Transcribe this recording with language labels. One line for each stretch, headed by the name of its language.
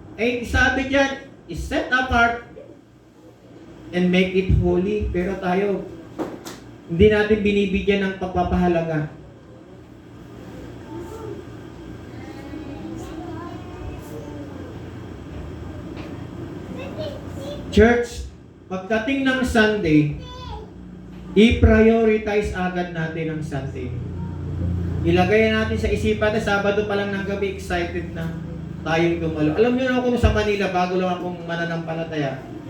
Filipino: Eh, sabi dyan,
English: is set apart and make it holy.
Filipino: Pero tayo, hindi natin binibigyan ng pagpapahalaga. Church, pagdating ng Sunday, I-prioritize agad natin ang Sunday. Ilagay natin sa isipan na Sabado pa lang ng gabi, excited na tayong dumalo. Alam niyo na ako sa Manila, bago lang akong mananampalataya.